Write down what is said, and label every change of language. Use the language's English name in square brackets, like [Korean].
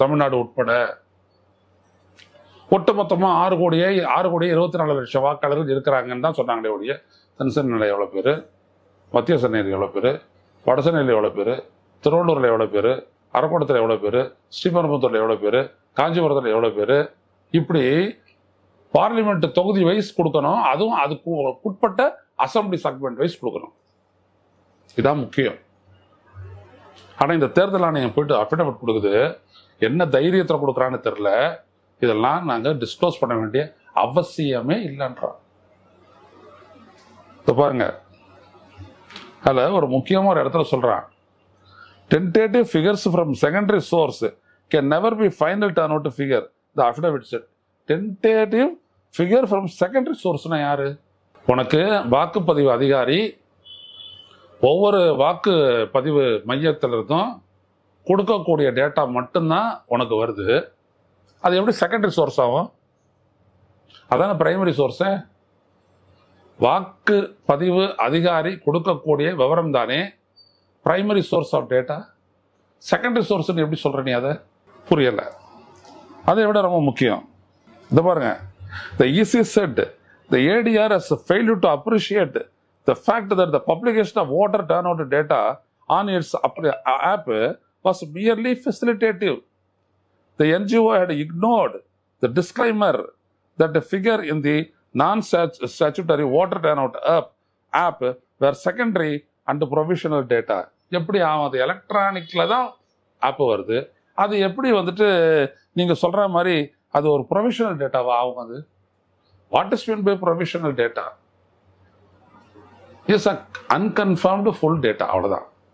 [Tamil] தமிழ்நாடு உட்பட ஒட்டுமொத்தமா 6,24,00,000 வாக்காளர்கள் இருக்கிறாங்கன்னு தான் சொன்னாங்களே ஒழிய தென்சென்னையில் எவ்வளவு பேரு, மத்திய சென்னையில் எவ்வளவு பேரு, வட சென்னையில் எவ்வளவு பேரு, திருவள்ளூர்ல எவ்வளவு பேரு, அரக்கோணத்துல எவ்வளவு பேரு, ஸ்ரீபெரும்புத்தூர்ல எவ்வளவு பேரு, காஞ்சிபுரத்துல எவ்வளவு பேரு, இப்படி பார்லிமெண்ட் தொகுதி வைஸ் கொடுக்கணும். அதுவும் அதுக்கு உட்பட்ட அசம்பிளி செக்மெண்ட் வைஸ் கொடுக்கணும். இதான் முக்கியம். ஆனா இந்த தேர்தல் ஆணையம் போயிட்டு அஃபிடவிட் கொடுக்குது, என்ன தைரியத்தில் கொடுக்குறான்னு தெரியல. இதெல்லாம் நாங்க டிஸ்க்ளோஸ் பண்ண வேண்டிய அவசியமே இல்லைன்றோம். பாருங்க, அதுல ஒரு முக்கியமா ஒரு இடத்துல சொல்றான், [English] tentative figures from secondary source can never be final turnout figure, the affidavit said. Tentative figure from secondary source [Tamil] னா யாரு? உனக்கு வாக்குப்பதிவு அதிகாரி ஒவ்வொரு வாக்குப்பதிவு மையத்திலிருந்தும் கொடுக்கக்கூடிய டேட்டா மட்டும்தான் உனக்கு வருது. அது எப்படி செகண்டரி சோர்ஸ் ஆகும்? அதான பிரைமரி சோர்ஸு. வாக்குப்பதிவு அதிகாரி கொடுக்கக்கூடிய விவரம் தானே primary source of data. Secondary சோர்ஸ்ன்னு எப்படி சொல்ற நீ? அதை புரியல. அதை விட ரொம்ப முக்கியம், இதை பாருங்க. [English] The EC said the ADR has failed to appreciate the fact that the publication of voter turnout data on its app was merely facilitative. The NGO had ignored the disclaimer that the figure in the non-statutory voter turnout app were secondary and provisional data. [Tamil] எப்படி ஆகும்? அது எலக்ட்ரானிக்ல தான் app வருது. அது எப்படி வந்துட்டு நீங்க சொல்ற மாதிரி அது ஒரு ப்ரொவிஷனல் டேட்டாவா ஆகும்? அது [English] What is mean by provisional data? Is a unconfirmed full data, [Tamil] அவ்வளவுதான்.